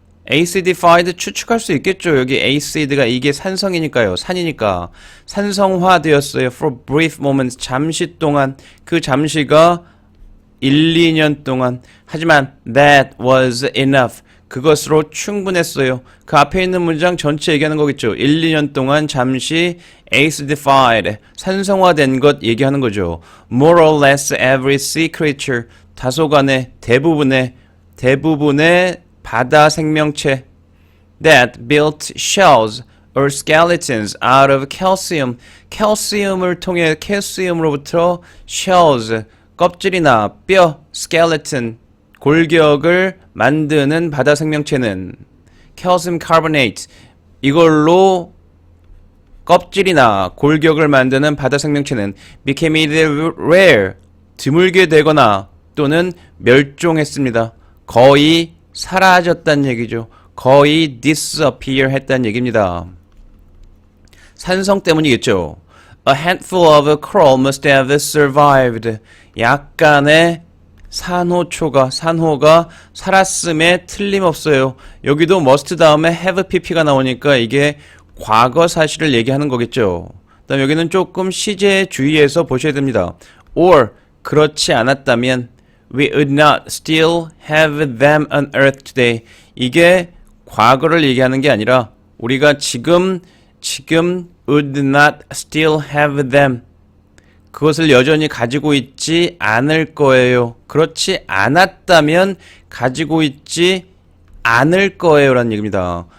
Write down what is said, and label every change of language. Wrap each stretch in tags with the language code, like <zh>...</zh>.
<ko>acidified 추측할 수 있겠죠. 여기 acid가 이게 산성이니까요. 산이니까 산성화되었어요.</ko> <en>For brief moments</en> <ko>잠시 동안. 그 잠시가 1, 2년 동안. 하지만</ko> <en>that was enough.</en> <ko>그것으로 충분했어요. 그 앞에 있는 문장 전체 얘기하는 거겠죠. 1, 2년 동안 잠시 acidified, 산성화된 것 얘기하는 거죠.</ko> <en>More or less every sea creature,</en> <ko>다소간의 대부분의 바다 생명체</ko> <en>that built shells or skeletons out of calcium,</en> <ko>calcium을 통해 calcium으로부터</ko> <en>shells,</en> <ko>껍질이나 뼈,</ko> <en>skeleton,</en> <ko>골격을 만드는 바다 생명체는</ko> <en>calcium carbonate,</en> <ko>이걸로 껍질이나 골격을 만드는 바다 생명체는</ko> <en>became either rare,</en> <ko>드물게 되거나 또는 멸종했습니다. 거의 사라졌다는 얘기죠. 거의 disappear 했다는 얘기입니다. 산성 때문이겠죠.</ko> <en>A handful of coral must have survived.</en> <ko>약간의 산호가 살았음에 틀림없어요. 여기도 must 다음에 have pp가 나오니까 이게 과거 사실을 얘기하는 거겠죠. 그다음 여기는 조금 시제에 주의해서 보셔야 됩니다.</ko> <en>or</en> <ko>그렇지 않았다면</ko> <en>we would not still have them on earth today.</en> <ko>이게 과거를 얘기하는 게 아니라 우리가 지금</ko> <en>would not still have them.</en> <ko>그것을 여전히 가지고 있지 않을 거예요. 그렇지 않았다면 가지고 있지 않을 거예요 라는 얘기입니다.</ko>